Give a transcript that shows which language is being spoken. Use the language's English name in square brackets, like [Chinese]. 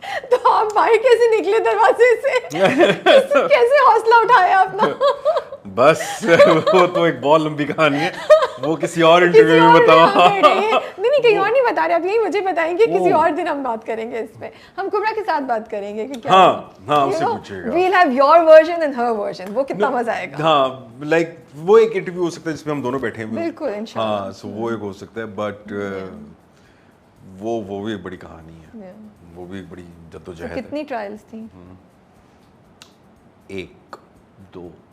[Urdu] تو آپ باہر کیسے نکلے دروازے سے, کیسے حوصلہ اٹھایا اپنا؟ بس وہ تو ایک بہت لمبی کہانی ہے, وہ کسی اور انٹرویو میں بتاؤ. نہیں کہیں اور نہیں بتا رہے, آپ یہی مجھے بتائیں گے, کسی اور دن ہم بات کریں گے اس پہ. ہم کبرا کے ساتھ بات کریں گے کہ کیا, ہاں اس سے پوچھیے گا. [English] we'll have your version and her version, [Urdu] وہ کتنا مزہ آئے گا. ہاں لائک وہ ایک انٹرویو ہو سکتا ہے جس میں ہم دونوں بیٹھے ہیں. بالکل انشاءاللہ. ہاں سو وہ ایک ہو سکتا ہے, بٹ وہ بھی ایک بڑی کہانی ہے, وہ بھی ایک بڑی جدوجہد ہے. کتنی ٹرائلز تھیں؟ ایک دو.